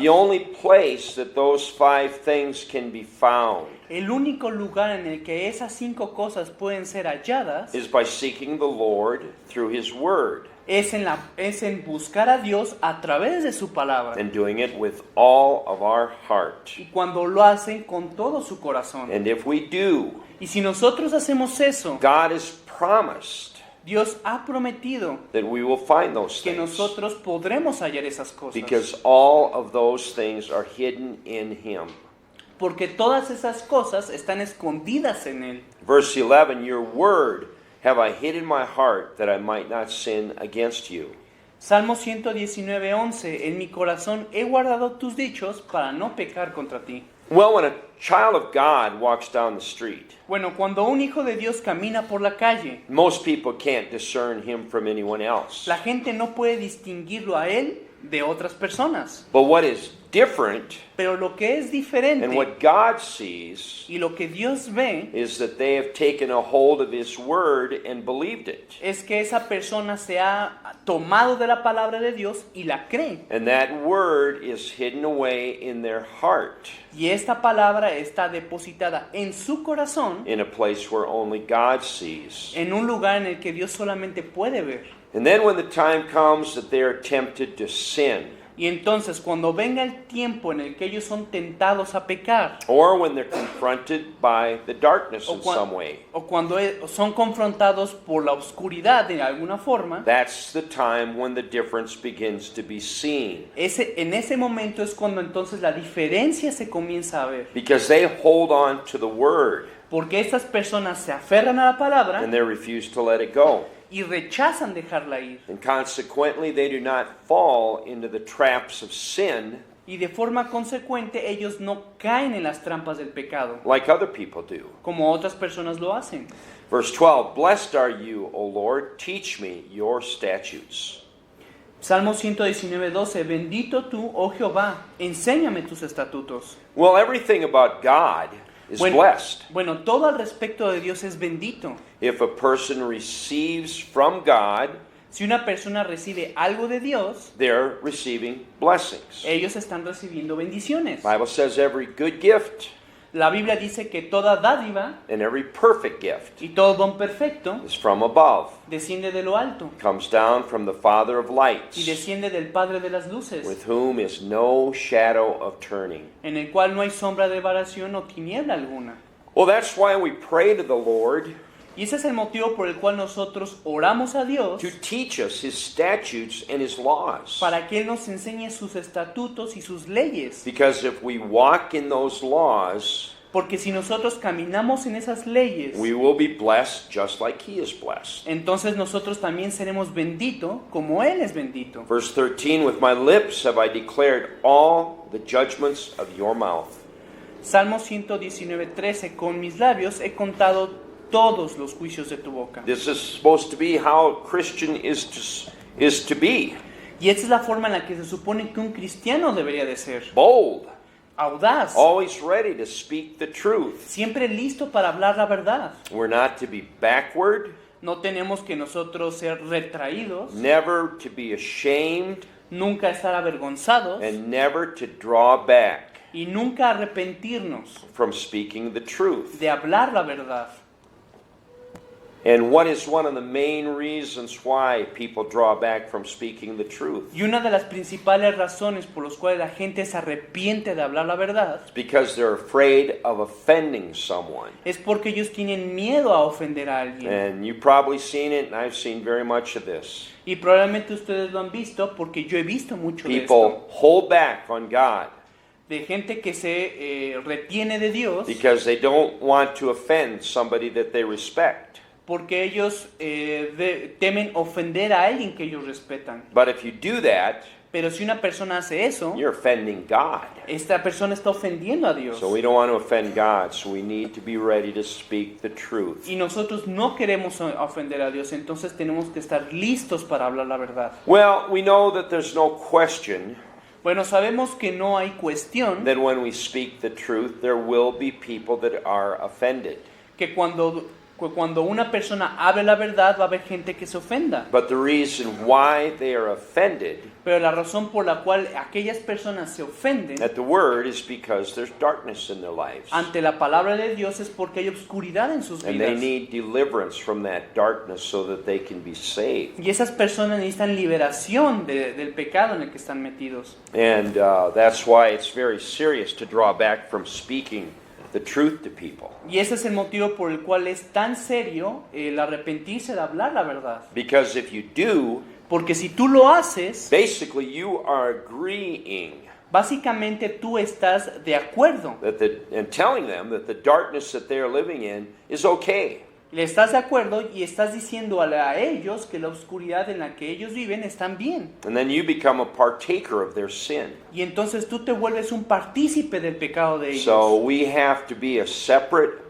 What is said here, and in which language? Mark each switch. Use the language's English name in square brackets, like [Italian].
[English] The only place that those 5 things can be found [Spanish] El único lugar en el que esas 5 cosas pueden ser halladas [English] is by seeking the Lord through His Word [Spanish] es en buscar a Dios a través de su palabra. [English] and doing it with all of our heart. [Spanish] Y cuando lo hacen con todo su corazón. [English] And if we do, [Spanish] Y si nosotros hacemos eso, [English] God has promised [Spanish] Dios ha prometido [English] that we will find those [Spanish] que [English] things [Spanish] nosotros podremos hallar esas cosas. [English] because all of those things are hidden in Him. [Spanish] Porque todas esas cosas están escondidas en Él. [English] Verse 11, "Your word have I hid in my heart that I might not sin against you." [Spanish] Salmo 119:11, en mi corazón he guardado tus dichos para no pecar contra ti. [English] Well, when a child of God walks down the street, [Spanish] Bueno, cuando un hijo de Dios camina por la calle, [English] most people can't discern him from anyone else. [Spanish] la gente no puede distinguirlo a él de otras personas. [English] But what is different [Spanish] Pero lo que es diferente [English] and what God sees [Spanish] y lo que Dios ve [English] is that they have taken a hold of His Word and believed it. [Spanish] es que esa persona se ha tomado de la palabra de Dios y la cree. [English] And that Word is hidden away in their heart [Spanish] Y esta palabra está depositada en su corazón, [English] in a place where only God sees. [Spanish] en un lugar en el que Dios solamente puede ver. [English] And then when the time comes that they are tempted to sin, [Spanish] Y entonces cuando venga el tiempo en el que ellos son tentados a pecar, [English] or when they're confronted by the darkness in some way, [Spanish] o cuando son confrontados por la oscuridad de alguna forma, [English] that's the time when the difference begins to be seen. [Spanish] en ese momento es cuando entonces la diferencia se comienza a ver. [English] Because they hold on to the Word [Spanish] Porque estas personas se aferran a la palabra [English] and they refuse to let it go. [Spanish] y rechazan dejarla ir. [English] And consequently, they do not fall into the traps of sin [Spanish] Y de forma consecuente ellos no caen en las trampas del pecado, [English] like other people do. [Spanish] como otras personas lo hacen. [English] Verse 12, Blessed are you, O Lord, teach me your statutes. [Spanish] Salmo 119:12, bendito tú, oh Jehová, enséñame tus estatutos. [English] Well, everything about God is blessed. [Spanish] Bueno, todo al respecto de Dios es bendito. [English] If a person receives from God, [Spanish] Si una persona recibe algo de Dios, [English] they're receiving blessings. [Spanish] ellos están recibiendo bendiciones. [English] The Bible says every good gift [Spanish] La Biblia dice que toda dádiva [English] and every perfect gift [Spanish] y todo don perfecto [English] is from above, [Spanish] desciende de lo alto [English] comes down from the Father of [Spanish] y [English] lights, [Spanish] desciende del Padre de las luces, [English] with whom is no shadow of turning. [Spanish] en el cual no hay sombra de variación o tiniebla alguna. [English] Well, that's why we pray to the Lord [Spanish] Y ese es el motivo por el cual nosotros oramos a Dios [English] to teach us His statutes and His laws. [Spanish] para que Él nos enseñe sus estatutos y sus leyes. [English] Because if we walk in those laws, [Spanish] Porque si nosotros caminamos en esas leyes, [English] we will be blessed just like He is blessed. [Spanish] entonces nosotros también seremos benditos como Él es bendito. [English] Verse 13, With my lips have I declared all the judgments of your mouth. [Spanish] Salmo 119:13, con mis labios he contado todos los juicios de tu boca. [English] This is supposed to be how a Christian is to be. [Spanish] Y esta es la forma en la que se supone que un cristiano debería de ser. [English] Bold, [Spanish] Audaz, [English] always ready to speak the truth. [Spanish] siempre listo para hablar la verdad. [English] We're not to be backward, [Spanish] No tenemos que nosotros ser retraídos, [English] never to be ashamed, [Spanish] nunca estar avergonzados [English] and never to draw back [Spanish] y nunca arrepentirnos [English] from speaking the truth. [Spanish] de hablar la verdad. [English] And what is one of the main reasons why people draw back from speaking the truth? [Spanish] Y una de las principales razones por las cuales la gente se arrepiente de hablar la verdad [English] It's because they're afraid of offending someone. [Spanish] es porque ellos tienen miedo a ofender a alguien. [English] And you've probably seen it, and I've seen very much of this. [Spanish] Y probablemente ustedes lo han visto porque yo he visto mucho de [English] People [Spanish] esto. [English] hold back on God [Spanish] De gente que se retiene de Dios [English] because they don't want to offend somebody that they respect. [Spanish] porque ellos temen ofender a alguien que ellos respetan. [English] But if you do that, [Spanish] Pero si una persona hace eso, [English] you're offending God. [Spanish] esta persona está ofendiendo a Dios. [English] So we don't want to offend God, so we need to be ready to speak the truth. [Spanish] Y nosotros no queremos ofender a Dios, entonces tenemos que estar listos para hablar la verdad. [English] Well, we know that there's no question [Spanish] Bueno, sabemos que no hay cuestión [English] that when we speak the truth, there will be people that are offended. [Spanish] que cuando una persona hable la verdad va a haber gente que se ofenda. [English] But the reason why they are offended [Spanish] Pero la razón por la cual aquellas personas se ofenden [English] at the word is because there's darkness in their lives. [Spanish] ante la palabra de Dios es porque hay obscuridad en sus [English] And they [Spanish] vidas. [English] need deliverance from that darkness so that they can be saved. [Spanish] Y esas personas necesitan liberación del pecado en el que están metidos. [English] And that's why it's very serious to draw back from speaking the truth to people. [Spanish] Y ese es el motivo por el cual es tan serio el arrepentirse de hablar la verdad. [English] Because if you do, [Spanish] Porque si tú lo haces, [English] basically you are agreeing [Spanish] básicamente tú estás de acuerdo. [English] and telling them that the darkness that they are living in is okay. [Spanish] Le estás de acuerdo y estás diciendo a ellos que la oscuridad en la que ellos viven están bien. [English] And then you become a partaker of their sin. [Spanish] Y entonces tú te vuelves un partícipe del pecado de ellos. [English] So we have to be a separate,